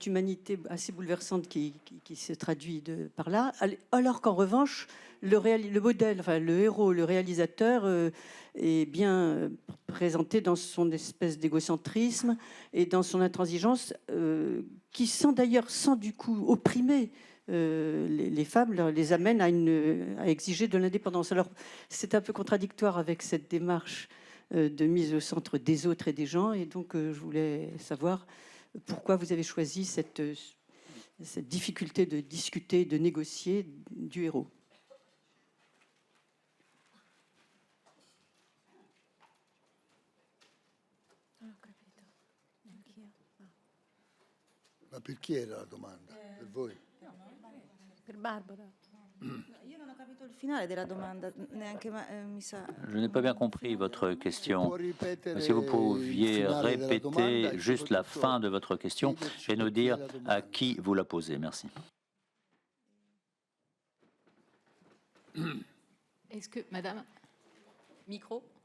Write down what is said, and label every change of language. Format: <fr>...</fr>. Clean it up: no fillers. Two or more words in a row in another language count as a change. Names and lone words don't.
<fr>humanité assez bouleversante qui se traduit par là, alors qu'en revanche, le modèle, enfin le héros, le réalisateur est bien présenté dans son espèce d'égocentrisme et dans son intransigeance, qui sans du coup opprimer les femmes, les amène à exiger de l'indépendance. Alors c'est un peu contradictoire avec cette démarche de mise au centre des autres et des gens, et donc je voulais savoir pourquoi vous avez choisi cette difficulté de discuter, de négocier du héros.</fr> <it>Ma per chi era la domanda? Per voi? Per Barbara. Io non ho capito il finale della domanda, neanche mi sa.</it> <fr>Je n'ai pas bien compris votre question. Si vous pouviez répéter juste la fin de votre question et nous dire à qui vous la posez. Merci. Est-ce que, madame, micro?</fr>